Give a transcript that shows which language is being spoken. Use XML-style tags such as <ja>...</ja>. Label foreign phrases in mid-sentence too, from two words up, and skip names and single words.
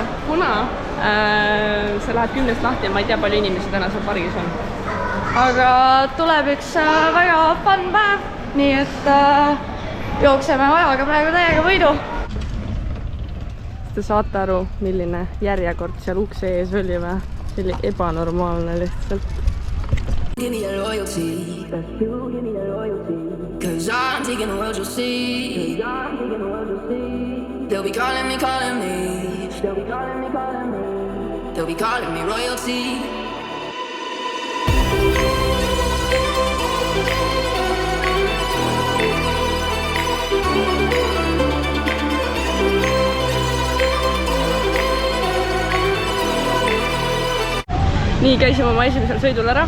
<et>Kuna see läheb 10 lahti ja ma ei tea, palju inimesi täna seal pargis on. Aga tuleb üks väga fun päev, nii et jookseme ajaga praegu täiega võidu. Te saate aru, milline järjekord seal ukse ees oli või? See oli ebanormaalne lihtsalt.</et> <en>Give me the loyalty, you give me the loyalty, 'cause I'm taking the world, you'll see. They'll be calling me, calling me. They'll be calling me, calling me. They'll be calling me royalty.</en> <et>Nii käisime oma esimesel sõidul ära.</et>